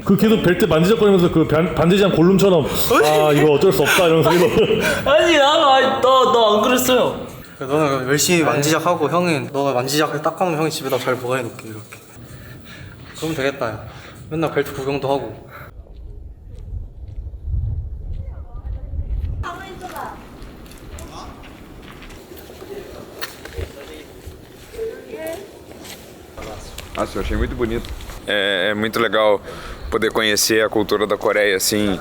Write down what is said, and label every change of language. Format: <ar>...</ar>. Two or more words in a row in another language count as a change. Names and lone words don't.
<ko>그 계속 벨트 만지작거리면서 그 반지장 골룸처럼 아 이거 어쩔 수 없다 이러면서 이거. 아니 나안 그랬어요. 너는 열심히 만지작하고 형은 너가 만지작을 딱 하면 형이 집에다 잘 보관해놓게 이렇게. 그러면 되겠다 야. 맨날 벨트 구경도 하고.</ko> <pt>Nossa, eu achei muito bonito. É muito legal poder conhecer a cultura da Coreia assim.</pt>